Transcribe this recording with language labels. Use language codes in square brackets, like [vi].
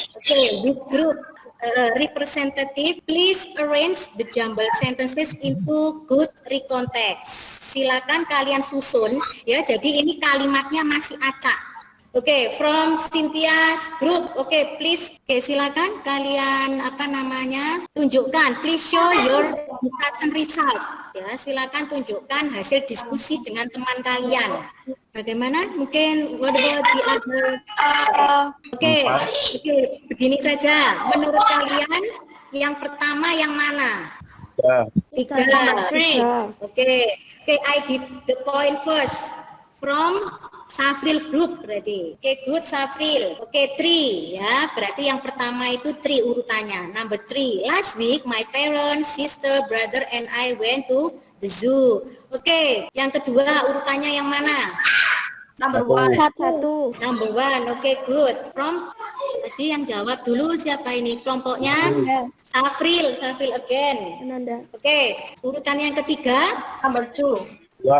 [en] Okay, which group representative please arrange the jumble sentences into good recount text. [id] Silakan kalian susun ya. Jadi ini kalimatnya masih acak. [en] Oke, from Cynthia's group. Oke, please. [id] Oke, silakan kalian tunjukkan. [en] Please show your discussion result. [id] Ya, silakan tunjukkan hasil diskusi dengan teman kalian. Bagaimana? Mungkin [en] what about the other? [id] Oke, begini saja. Menurut kalian yang pertama yang mana? Tiga. [en] Three. Oke, I give the point first from Safril group berarti. Oke, good Safril. Oke, 3 ya. [id] Berarti yang pertama itu 3 urutannya. [en] Number 3. Last week my parents, sister, brother and I went to the zoo. [id] Oke, yang kedua urutannya yang mana? [en] Number 1. [id] Satu. [en] Number 1. [id] Oke, good. From tadi yang jawab dulu siapa ini? Kelompoknya Safril [en] again. [id] Ananda. Oke, urutan yang ketiga. [en] Number 2.